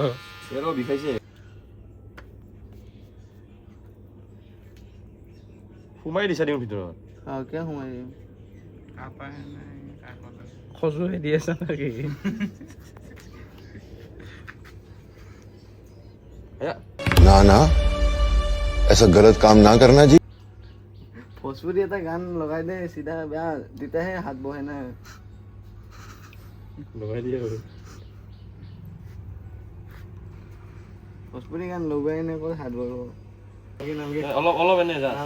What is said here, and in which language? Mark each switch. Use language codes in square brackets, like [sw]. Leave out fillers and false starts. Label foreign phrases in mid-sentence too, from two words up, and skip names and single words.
[as] এৰো বিষাইছে সোমাই দিছা দিম ভিতৰত কিয় সোমাই দিম খজুৱাই দি আছা নেকি এয়া [hi] ना ना ऐसा गलत काम ना करना जी [as] ভোজপুৰি এটা গান লগাই দে চিধা বেয়া তেতিয়াহে হাত বহে না লগাই দিয়ে আৰু ভোজপুৰি গান লগাই নে ক'ত হাত বহিব অলপ অলপ এনে যা